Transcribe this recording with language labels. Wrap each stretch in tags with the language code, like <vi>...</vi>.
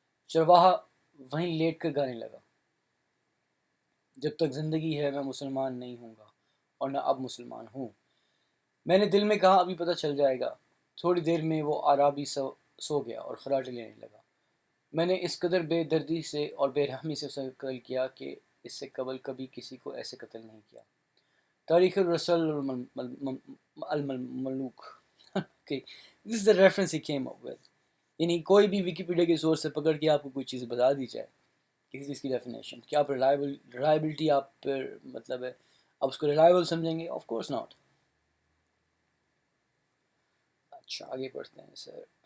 <ur>چرواہا وہیں لیٹ کر گانے لگا جب تک زندگی ہے میں مسلمان نہیں ہوں گا اور نہ اب مسلمان ہوں. میں نے دل میں کہا ابھی پتہ چل جائے گا. تھوڑی دیر میں وہ عرابی سو گیا اور خراٹے لینے لگا. میں نے اس قدر بے دردی سے اور بے رحمی سے اسے قتل کیا کہ اس سے قبل کبھی کسی کو ایسے قتل نہیں کیا. تاریخ الرسل ul Malook.</ur> <en>Okay, this is the reference he came up with.</en> <ur>یعنی کوئی بھی ویکیپیڈیا کے سورس سے پکڑ کے آپ کو کوئی چیز بتا دی جائے کسی چیز کی ڈیفینیشن، کیا آپ ریلائبلٹی آپ پر مطلب ہے آپ اس کو ریلائبل سمجھیں گے؟</ur> <en>Of course not.</en> <ur>اچھا آگے پڑھتے ہیں سر.</ur>